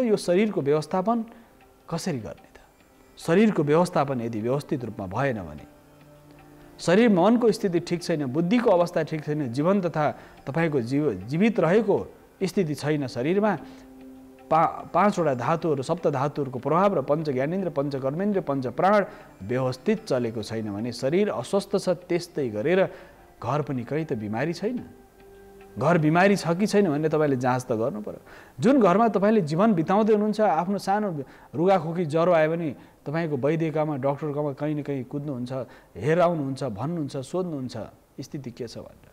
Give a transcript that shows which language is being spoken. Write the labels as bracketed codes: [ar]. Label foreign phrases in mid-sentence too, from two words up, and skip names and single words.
[ne] यो शरीरको व्यवस्थापन कसरी गर्ने त? शरीरको व्यवस्थापन यदि व्यवस्थित रूपमा भएन भने, शरीर मनको स्थिति ठिक छैन, बुद्धिको अवस्था ठिक छैन, जीवन तथा तपाईको जीवित रहेको स्थिति छैन शरीरमा, 5वटा धातुहरू सप्त धातुहरूको प्रभाव र पंच ज्ञानेन्द्र पंच कर्मेन्द्र पंच प्राण व्यवस्थित चलेको छैन भने शरीर अस्वस्थ छ। त्यस्तै गरेर घर पनि कहीँ त बिमारी छैन। घर बिमारी छ कि छैन भन्ने तपाईले जाँच त गर्नु पर्यो। जुन घरमा तपाईले जीवन बिताउँदै हुनुहुन्छ, आफ्नो सानो रुगाखोकी ज्वरो आयो भने तपाईको वैद्यकामा डाक्टरकामा कहीँ न कहीँ कुद्नुहुन्छ, हेराउनुहुन्छ, भन्नुहुन्छ, सोध्नुहुन्छ स्थिति के छ भनेर।